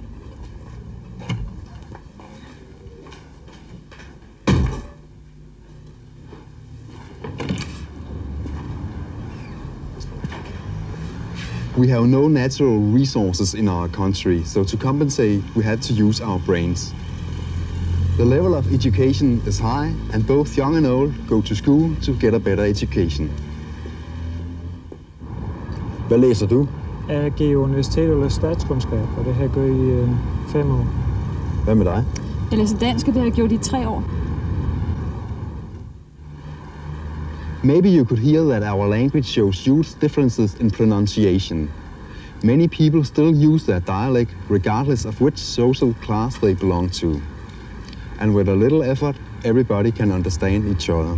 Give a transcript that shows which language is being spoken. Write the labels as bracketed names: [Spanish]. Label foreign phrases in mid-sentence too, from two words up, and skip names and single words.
[English] We have no natural resources in our country, so to compensate, we have to use our brains. The level of education is high, and both young and old go to school to get a better education. [Danish] Hvad læser du? Jeg går på universitetet og læser statskundskab, og det har jeg gjort i 5 år. Hvad med dig? Jeg læser dansk, og det har jeg gjort i 3 år. [English] Maybe you could hear that our language shows huge differences in pronunciation. Many people still use their dialect regardless of which social class they belong to. And with a little effort, everybody can understand each other.